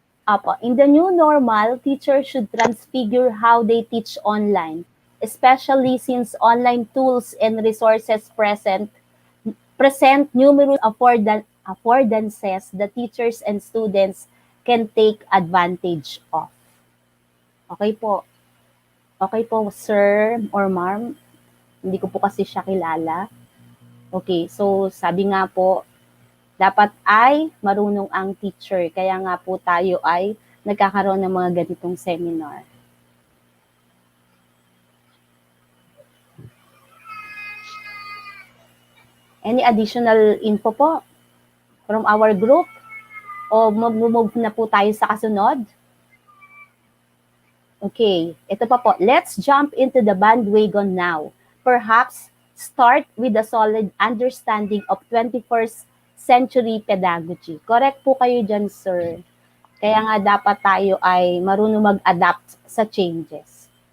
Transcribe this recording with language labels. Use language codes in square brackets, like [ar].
[en] Apo, in the new normal, teachers should transfigure how they teach online, especially since online tools and resources present numerous affordances the teachers and students can take advantage of. Okay po. Okay po, sir or ma'am. [tl] Hindi ko po kasi siya kilala. Okay, so sabi nga po, dapat ay marunong ang teacher. Kaya nga po tayo ay nagkakaroon ng mga ganitong seminar. [en] Any additional info po from our group? [tl] O mag-move na po tayo sa kasunod? [en] Okay, [tl] ito pa po. [en] Let's jump into the bandwagon now. Perhaps start with a solid understanding of 21st century pedagogy. [tl] Correct po kayo dyan, sir. Kaya nga dapat tayo ay marunong mag-adapt sa changes.